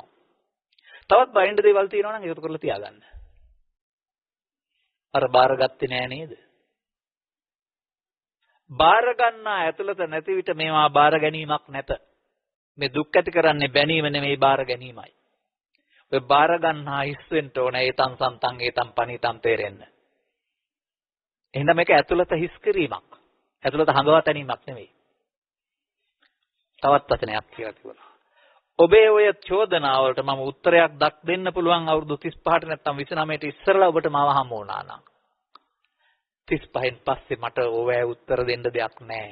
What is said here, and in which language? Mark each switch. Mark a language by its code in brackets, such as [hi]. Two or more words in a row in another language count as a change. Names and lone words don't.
[si] තවත් බයින්ඩ් දේවල් තියෙනවා නම් ඒකට කරලා තියාගන්න. අර බාරගත්තේ නෑ නේද? බාර ගන්නා ඇතුළත නැති විට මේවා බාර ගැනීමක් නැත. මේ දුක් ඇති කරන්නේ බැනීම නෙමෙයි බාර ගැනීමයි. ඔය බාර ගන්නා හිස් වෙන්න ඕන [pi] ඒතං සන්තං ඒතං පනිතං [si] තේරෙන්න. එහෙනම් මේක ඇතුළත හිස් කිරීමක්. ඇතුළත හංගවා තැනීමක් නෙමෙයි. තවත් වචනයක් කියලා තිබුණා. ඔබේ ඔය චෝදනාවලට මම උත්තරයක් දෙන්න පුළුවන් අවුරුදු 35ට නැත්නම් 29ට ඉස්සරලා ඔබට මාව හම්බ වුණා නම් 35න් පස්සේ මට ඔය උත්තර දෙන්න දෙයක් නැහැ.